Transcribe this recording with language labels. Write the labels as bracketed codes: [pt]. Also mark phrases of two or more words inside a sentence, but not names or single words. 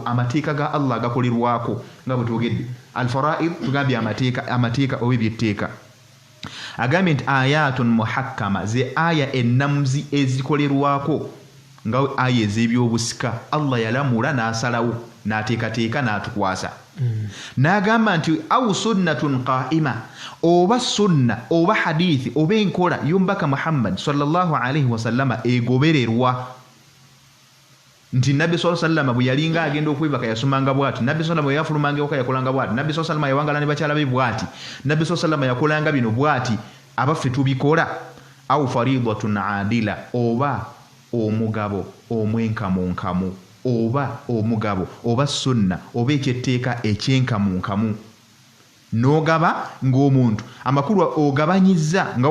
[lg] amateeka ga allah agakolerwako nga bwe twogedde alfaraid tugambye amateeka oba ebyetteeka agambye nti [ar] آية محكمة [lg] ze aya ennamuzi ezikolerwako nga aya ez'ebyobusika allah yalamula n'asalawo n'ateekateeka n'atukwasa n'agamba nti [ar] أو سنة قائمة [lg] oba sunna oba hadithi oba enkola y'omubaka muhammad [ar] صلى الله عليه وسلم [lg] egobererwa nti nabbi [ar] صلى الله عليه وسلم [lg] bwe yalinga agenda okwebaka yasomanga bwati nabbi [ar] صلى الله عليه وسلم [lg] bwe yafulumanga ewaka yakolanga bwati nabbi [ar] صلى الله عليه وسلم [lg] yawangala ne bakyala be bwati nabbi [ar] صلى الله عليه [lg] wasallam yakolanga bino bwati abaffe tubikola [ar] أو فريضة عادلة [lg] oba omugabo omwenkamunkamu oba omugabo oba sunna oba ekyetteeka ekyenkamunkamu n'ogaba ng'omuntu amakulu ogabanyiza nga